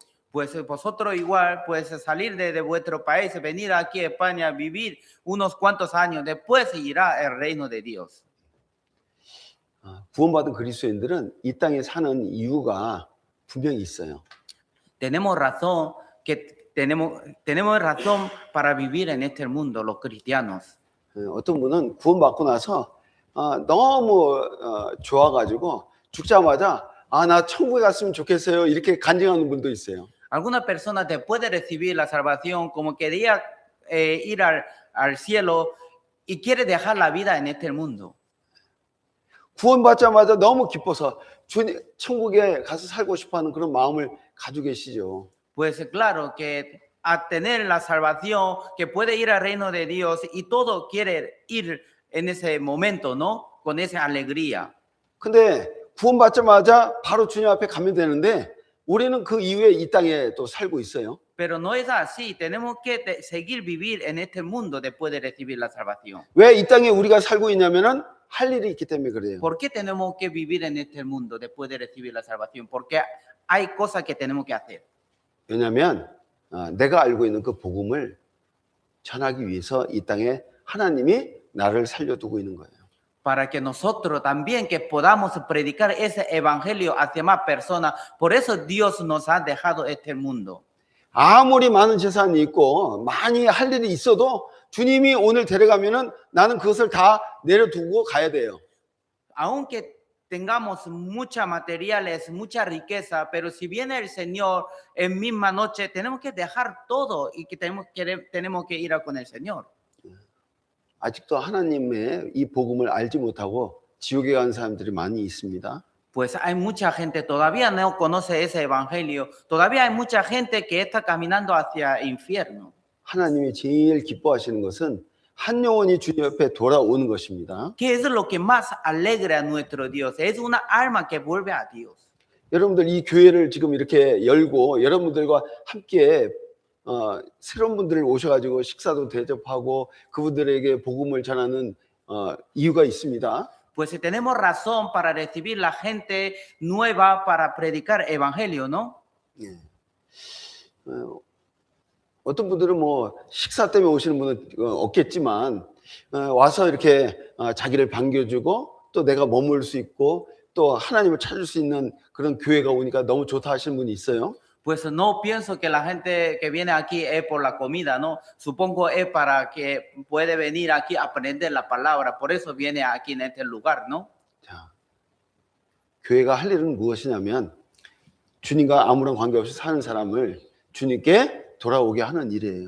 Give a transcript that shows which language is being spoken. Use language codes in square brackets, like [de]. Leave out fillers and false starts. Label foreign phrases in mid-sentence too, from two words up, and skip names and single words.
[es] Pues vosotros igual, pues salir de vuestro país, venir aquí a España, vivir unos cuantos años, después irá el reino de Dios. [ko] 구원받은 그리스도인들은 이 땅에 사는 이유가 분명히 있어요. [es] Tenemos razón para vivir en este mundo, los cristianos. [ko] 어떤 분은 구원받고 나서 너무 좋아가지고 죽자마자 나 천국에 갔으면 좋겠어요 이렇게 간증하는 분도 있어요. [es] Algunas personas después de recibir la salvación como quería ir al cielo y quiere dejar la vida en este mundo. [ko] 구원받자마자 너무 기뻐서 천국에 가서 살고 싶어하는 그런 마음을 가지고 계시죠. [es] Pues claro que a tener la salvación que puede ir al reino de Dios y todo quiere ir en ese momento, ¿no? Con esa alegría. [ko] 근데 구원받자마자 바로 주님 앞에 가면 되는데 우리는 그 이후에 이 땅에 또 살고 있어요. [es] Pero no es así. Tenemos que seguir vivir en este mundo después de recibir la salvación. [ko] 왜 이 땅에 우리가 살고 있냐면은 할 일이 있기 때문에 그래요. [es] ¿Por qué tenemos que vivir en este mundo después de recibir la salvación? Porque hay cosas que tenemos que hacer. [ko] 왜냐하면 내가 알고 있는 그 복음을 전하기 위해서 이 땅에 하나님이 나를 살려두고 있는 거예요. [es] Para que nosotros también que podamos predicar ese evangelio hacia más personas. Por eso Dios nos ha dejado este mundo. [ko] 아무리 많은 재산이 있고 많이 할 일이 있어도 주님이 오늘 데려가면은 나는 그것을 다 내려두고 가야 돼요. [es] Aunque tengamos muchas materiales, mucha riqueza, pero si viene el Señor en misma noche, tenemos que dejar todo y que tenemos que ir con el Señor. [ko] 아직도 하나님의 이 복음을 알지 못하고 지옥에 간 사람들이 많이 있습니다. [es] Pues hay mucha gente todavía no conoce ese evangelio. Todavía hay mucha gente que está caminando hacia el infierno. [ko] 하나님이 제일 기뻐하시는 것은 한 영혼이 주님 옆에 돌아오는 것입니다. [es] ¿Qué es lo que más alegra a nuestro Dios? Es una alma que vuelve a Dios. [ko] 여러분들 이 교회를 지금 이렇게 열고 여러분들과 함께 새로운 분들을 오셔가지고 식사도 대접하고 그분들에게 복음을 전하는 이유가 있습니다. [es] Pues tenemos razón para recibir la gente nueva para predicar evangelio, ¿no? [ko] 어떤 분들은 뭐 식사 때문에 오시는 분은 없겠지만 와서 이렇게 자기를 반겨주고 또 내가 머물 수 있고 또 하나님을 찾을 수 있는 그런 교회가 오니까 너무 좋다 하시는 분이 있어요. [es] Pues no pienso que la gente que viene aquí es por la comida, ¿no? Supongo es para que puede venir aquí a aprender la palabra. Por eso viene aquí en este lugar, ¿no? [ko] 자, 교회가 할 일은 무엇이냐면 주님과 아무런 관계없이 사는 사람을 주님께 돌아오게 하는 일이에요.